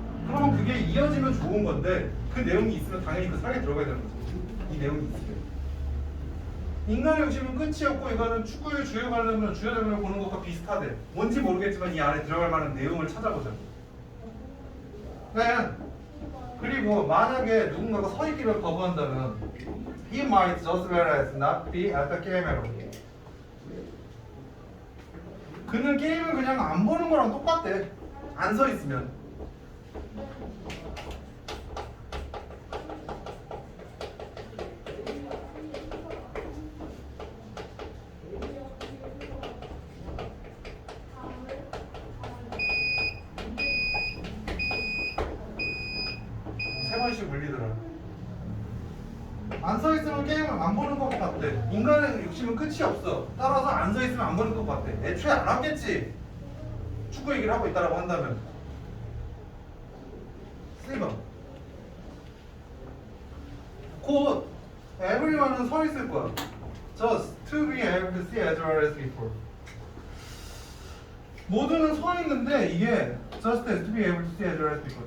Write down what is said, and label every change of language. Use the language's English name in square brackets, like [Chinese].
[Korean] 그러면 그게 이어지면 좋은 건데 그 내용이 있으면 당연히 그 사례에 들어가야 되는 거지. 이 내용이 있으면. 인간의 욕심은 끝이 없고 이거는 축구의 주요 관점을 주요 장면을 보는 것과 비슷하대. 뭔지 모르겠지만 이 안에 들어갈 만한 내용을 찾아보자. 네. 그리고 만약에 누군가가 서 있기를 거부한다면 [English] He might just well as not be at the game at all. [Korean] 그는 게임을 그냥 안 보는 거랑 똑같대. 안 서 있으면. 세 번씩 물리더라. 안 서 있으면 게임을 안 보는 것 같대. 인간의 욕심은 끝이 없어. 따라서 안 서 있으면 안 보는 것 같대. 애초에 안 하겠지. 축구 얘기를 하고 있다라고 한다면. 쓰이봐. 곧 everyone은 서 있을 거야. [English] Just to be able to see as well as before. [Korean] 모두는 서 있는데 이게 [English] just as to be able to see as well as before.